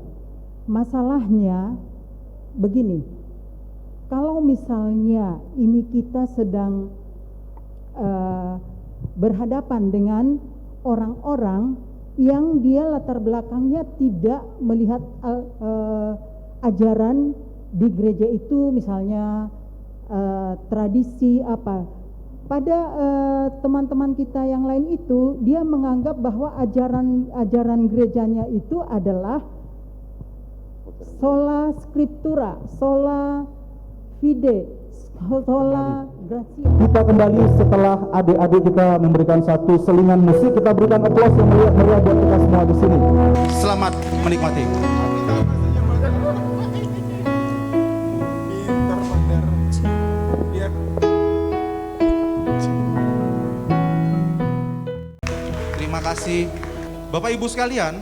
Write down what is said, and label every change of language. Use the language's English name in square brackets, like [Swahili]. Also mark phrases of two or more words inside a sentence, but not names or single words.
[Indonesian] Masalahnya begini, kalau misalnya ini kita sedang berhadapan dengan orang-orang yang dia latar belakangnya tidak melihat ajaran di gereja itu, misalnya tradisi apa. Pada teman-teman kita yang lain itu, dia menganggap bahwa ajaran gerejanya itu adalah [Latin] sola scriptura, sola fide, sola gratia. [Indonesian] Kita kembali setelah adik-adik kita memberikan satu selingan musik. Kita berikan aplaus yang meriah buat kita semua di sini. Selamat menikmati. Terima kasih Bapak Ibu sekalian.